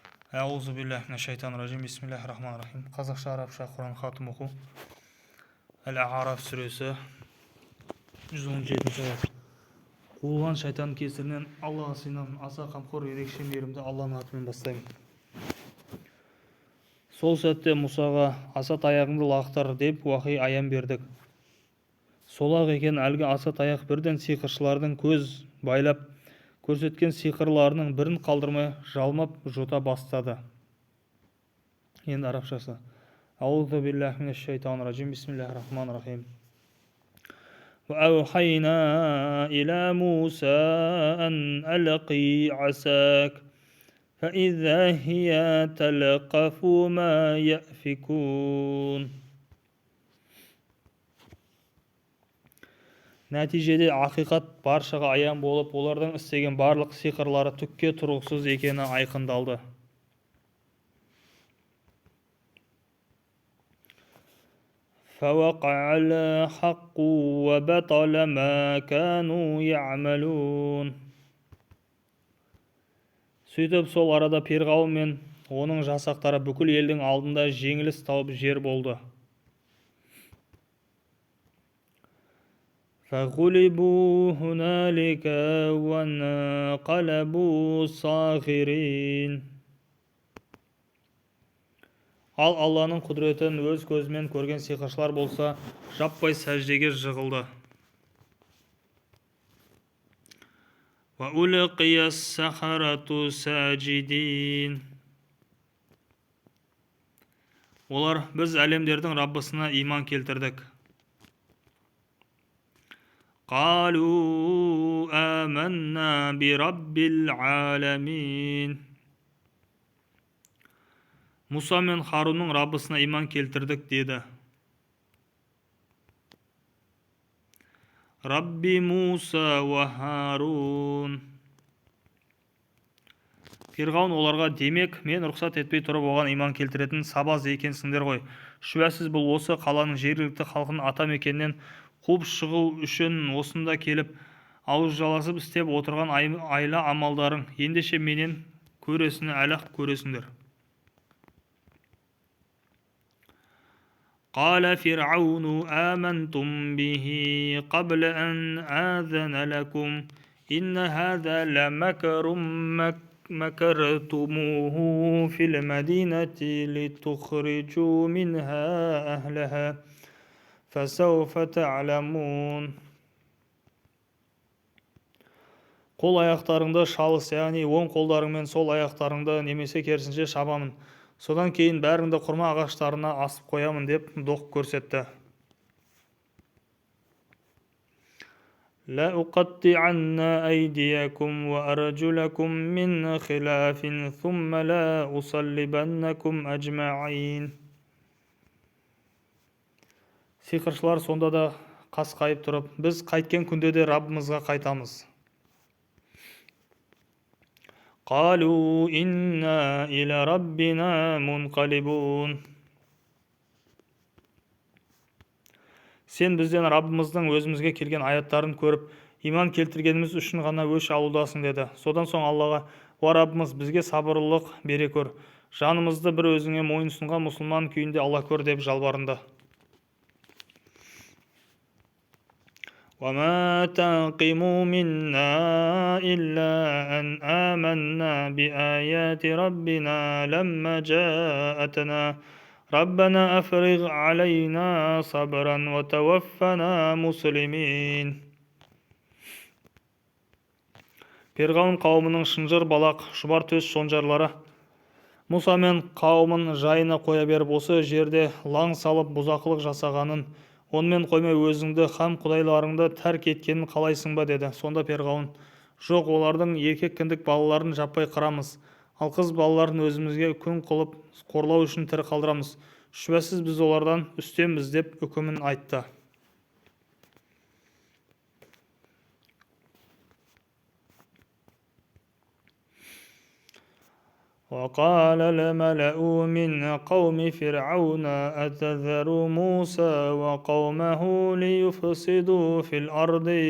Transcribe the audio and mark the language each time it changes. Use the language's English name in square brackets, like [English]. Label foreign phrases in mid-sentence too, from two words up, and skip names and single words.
[Arabic] أعوذ بالله من الشيطان الرجيم. بسم الله الرحمن الرحيم. [Kazakh] Қазақша, арабша Құран хатым оқу. Әл-А'раф сүресі 117 аят. Қуылған шайтан кесірінен Аллаға сыйынамын. Аса қамқор, ерекше мейірімді Алланың атымен бастаймын. Сол сәтте Мұсаға аса таяғыңды лақтыр деп уахи аян бердік. Сол-ақ екен, әлгі аса таяқ бірден сиқыршылардың көз байлап көрсеткен сиқырларының бірін қалдырмай жалмап жұта бастады. Енді арабшасы. [Arabic] أعوذ بالله من الشيطان الرجيم. بسم الله الرحمن الرحيم. وأوحينا إلى موسى أن ألقي عصاك فإذا هي تلقف ما يأفكون. [Kazakh] Нәтижеде ақиқат баршаға аян болып, олардың істеген барлық сиқырлары түкке тұрғысыз екені айқындалды. [Arabic] فوقع الحق وبطل ما كانوا يعملون. [Kazakh] Сөйтіп сол арада Перғауын мен оның жасақтары бүкіл елдің алдында жеңіліс тауып жер болды. [Arabic] فغلبوا هنالك وانقلبوا صاغرين. [Kazakh] Ал Алланың құдіретін өз көзімен көрген сиқыршылар болса, жаппай сәждеге жығылды. [Arabic] وَأُلْقِيَ السَّحَرَةُ سَاجِدِينَ. [Kazakh] Олар, біз әлемдердің Раббысына иман келтірдік. [Arabic] قَالُوا آمَنَّا بِرَبِّ الْعَالَمِينَ. [Kazakh] Мұса мен Харунның Раббысына иман келтірдік деді. [Arabic] رب موسى وهارون. [Kazakh] Перғауын оларға, демек, мен рұқсат етпей тұрып оған иман келтіретін сабаз екенсіңдер ғой. Шүбәсіз бұл осы қаланың жергілікті халқын ата мекеннен қуып шығу үшін осында келіп, ауыз жаласып істеп отырған айла амалдарың. Ендеше менен көресіні әлі-ақ көресіңдер. [Arabic] قال فرعون آمنتم به قبل أن آذن لكم إن هذا لمكر مكرتموه في المدينة لتخرجوا منها أهلها فسوف تعلمون. [Kazakh] Қол аяқтарыңды шалыс, яғни оң қолдарыңмен сол аяқтарыңды немесе керісінше шабамын. Содан кейін бәріңді құрма ағаштарына асып қоямын деп доқ көрсетті. [Arabic] لَأُقَطِّعَنَّ أَيْدِيَكُمْ وَأَرْجُلَكُمْ مِنْ خِلَافٍ ثُمَّ لَأُصَلِّبَنَّكُمْ أَجْمَعِينَ. [Kazakh] Сиқыршылар сонда да қасқайып тұрып, біз қайткен күнде де Раббымызға қайтамыз. [Arabic] قالوا إنا إلى ربنا منقلبون. [Kazakh] Сен бізден Раббымыздың өзімізге келген аяттарын көріп, иман келтіргеніміз үшін ғана өш алудасың деді. Содан соң Аллаға, о Раббымыз, бізге сабырлық бере көр. Жанымызды бір өзіңе мойынсұнған мұсылман күйінде Алла көр деп жалбарынды. [Arabic] وما تنقموا منا إلا أن آمنا بآيات ربنا لما جاءتنا ربنا أفرغ علينا صبرا وتوفنا مسلمين. [Kazakh] Перғауын қауымының шынжыр балақ, шұбар төс шонжарлары Мұса мен қауымын жайына қоя беріп, осы жерде лаң салып бұзақылық жасағанын, онымен қоймай өзіңді һәм құдайларыңды тәрк еткенін қалайсың ба деді. Сонда Перғауын, жоқ, олардың еркек кіндік балаларын жаппай қырамыз, ал қыз балаларын өзімізге күң қылып қорлау үшін тірі қалдырамыз. Шүбәсіз біз олардан үстембіз деп үкімін айтты. [Arabic] وقال الملأ من قوم فرعون أتذر موسى وقومه ليفسدوا في الأرض